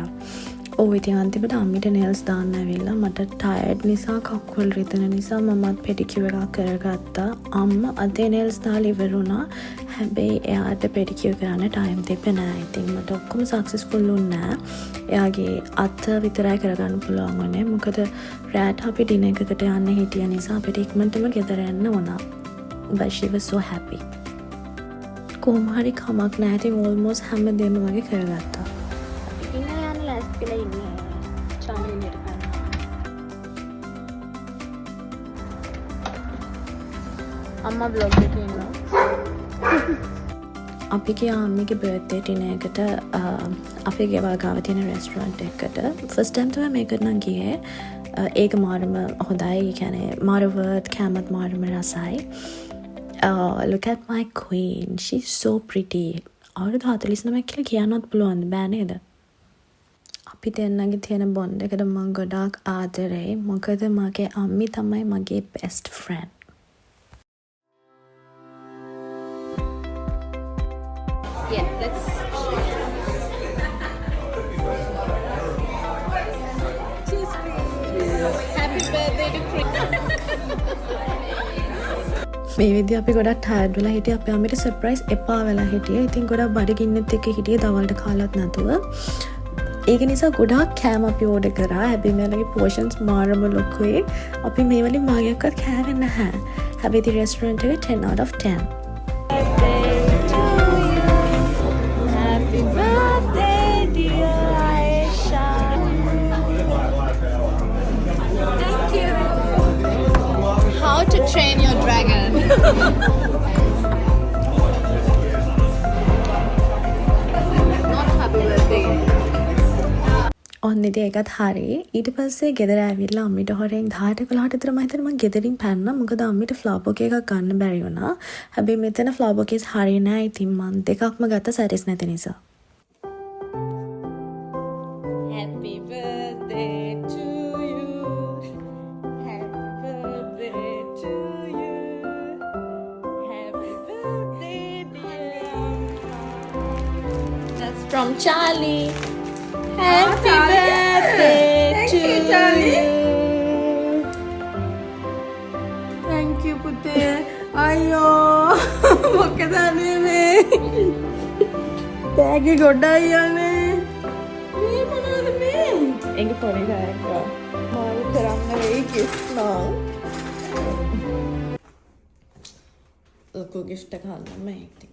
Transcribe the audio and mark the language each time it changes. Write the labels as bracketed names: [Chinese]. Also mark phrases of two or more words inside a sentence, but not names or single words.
[Sinhala] ඔව් ඉතින් අන්තිමට අම්මිට nails දාන්න ඇවිල්ලා මට tired නිසා කකුල් රිදෙන නිසා මමත් pedicure එකක් කරගත්තා. අම්මා අතේ nails දාලා ඉවර වුණා. හැබැයි එයාට pedicure කරන්න time තිබ්බේ නැහැ. ඉතින් මට ඔක්කොම successful වුණේ නැහැ. එයාගේ අත විතරයි කරගන්න පුළුවන් වුණේ. මොකද රැට අපි dinner එකකට යන්න හිටිය නිසා අපිට ඉක්මනටම ගෙදර යන්න වුණා. [English] But she was so happy. [Sinhala] කොහොම හරි කමක් නැහැ. ඉතින් almost හැමදේම වගේ කරගත්තා. ඉන්න යන ලෑස්ති කියලා ඉන්නේ. චාමලිනියට ගන්න. අම්මා vlog එකේ ඉන්නවා. අපි ගියා අම්මිගේ [English] birthday dinner [Sinhala] එකට අපේ ගෙවල් ගාව තියෙන රෙස්ටුරන්ට් එකකට. [English] first time [Sinhala] තමයි මේකට නම් ගියේ. ඒක මාරම හොඳයි. ඒ කියන්නේ මාරවත් කැමත් මාරම රසයි. [English] Look at my queen. She's so pretty. [Sinhala] අවුරුදු 49 කියලා කියන්නත් පුළුවන් බෑ නේද? අපි දෙන්නගේ තියෙන බොන්ඩ් එකට මම ගොඩාක් ආදරෙයි. මොකද මගේ අම්මි තමයි මගේ [English] best friend. Yeah, let's. Happy birthday to Chris. [Sinhala] මේ විදිහ අපි ගොඩක් ටයර්ඩ් වෙලා හිටියේ. අපේ අම්මිට සර්ප්‍රයිස් එපා වෙලා හිටියේ. ඉතින් ගොඩක් බඩගින්නෙත් එක්ක හිටියේ දවල්ට කාලත් නැතුව. ඒක නිසා ගොඩාක් කෑම අපි ඕඩර් කරා. හැබැයි මේලගේ පෝෂන්ස් මාරම ලොකුයි. අපි මේ වලින් මාගයක්වත් කෑවේ නැහැ. හැබැයි ඉතින් රෙස්ටුරන්ට් එක [English] 10 out of 10. Happy birthday, dear Aisha. Thank you. How to train your dragon? Not happy birthday. [Sinhala] ඔන්න ඉතින් ඒකත් හරි. ඊට පස්සේ ගෙදර ඇවිල්ලා අම්මිට හොරෙන් 10ට 11ට විතර මම හිතන්නේ මම ගෙදරින් පැන්නා. මොකද අම්මිට [English] flower bouquet [Sinhala] එකක් ගන්න බැරි වුණා. හැබැයි මෙතන [English] flower bouquets [Sinhala] හරිය නෑ. ඉතින් මම දෙකක්ම ගත්තා සැරිස් නැති නිසා. [English] Happy birthday to you. Happy birthday to you. Happy birthday, dear. That's from Charlie. Happy birthday to you. Thank you පුතේ. [Sinhala] අයියෝ මොකද මේ තෑගි ගොඩයි යන්නේ. මේ මොනවද මේ? ඒක පොඩි ගායක. මාරු කරන්න වෙයි gift නම්. ලොකු gift එකක් ගන්න මම ඉතින්.